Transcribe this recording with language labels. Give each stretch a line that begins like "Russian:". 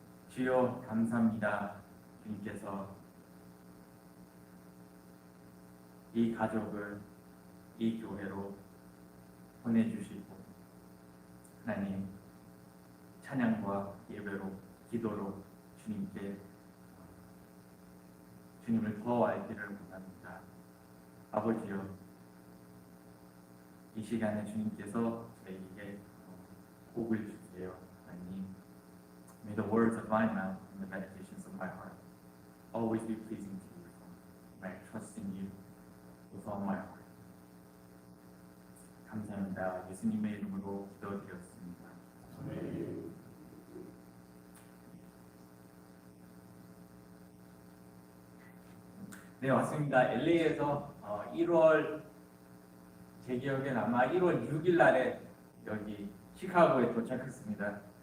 Korean: 주여 감사합니다. 주님께서 이 가족을 이 교회로 보내주시고 하나님 찬양과 예배로 기도로 주님을 더 알기를 원합니다. 아버지여, 이 시간에 주님께서 저희에게 복을 주세요.
English: 하나님, May the words of my mouth and the meditations of my heart always be pleasing to you. May I trust in you with all my heart.
Korean: 감사합니다. 예수님의 이름으로 기도드렸습니다. 네, 왔습니다. LA에서 1월 제 기억엔 아마 1월 6일 날에 여기 시카고에 도착했습니다.